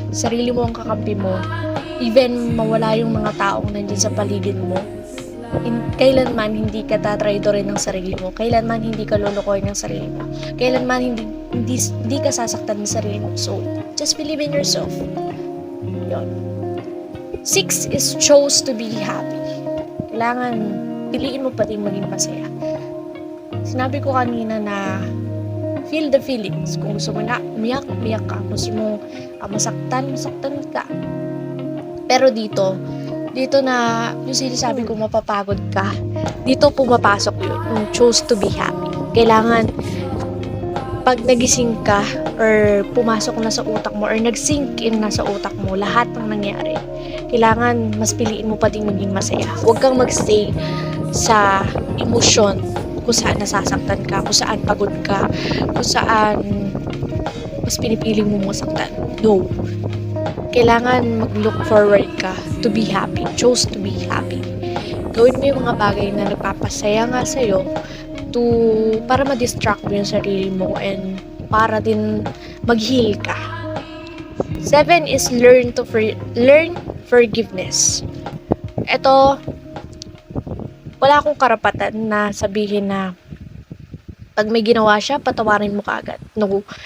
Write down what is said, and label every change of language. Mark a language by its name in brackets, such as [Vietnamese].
[Filipino] Sarili mo ang kakampi mo. Even mawala yung mga taong nandiyan sa paligid mo, kailanman hindi ka tatraidorin ng sarili mo. Kailanman hindi ka lulukoyin ng sarili mo. Kailanman hindi ka sasaktan ng sarili mo. [English] So, just believe in yourself. Yun. 6 is chose to be happy. [Filipino] Kailangan piliin mo pa din maging masaya. Sinabi ko kanina na [English] feel the feelings. [Filipino] Kung gusto mo na umiyak ka. Kung gusto mo masaktan ka. Pero dito na yung sinasabi ko mapapagod ka, dito pumapasok yun, yung [English] chose to be happy. [Filipino] Kailangan pag nagising ka or pumasok na sa utak mo or nag-sink in na sa utak mo lahat ng nangyari, kailangan mas piliin mo pa din maging masaya. Huwag kang magstay sa emosyon kung saan nasasaktan ka, kung saan pagod ka, kung saan mas pinipili mo masaktan. No. Kailangan mag-look forward ka [English] to be happy. Chose to be happy. [Filipino] Gawin mo yung mga bagay na nagpapasaya nga sa'yo para ma-distract mo yung sarili mo and para din mag-heal ka. [English] 7 is learn forgiveness. [Filipino] Ito, wala akong karapatan na sabihin na pag may ginawa siya, patawarin mo kaagad. No.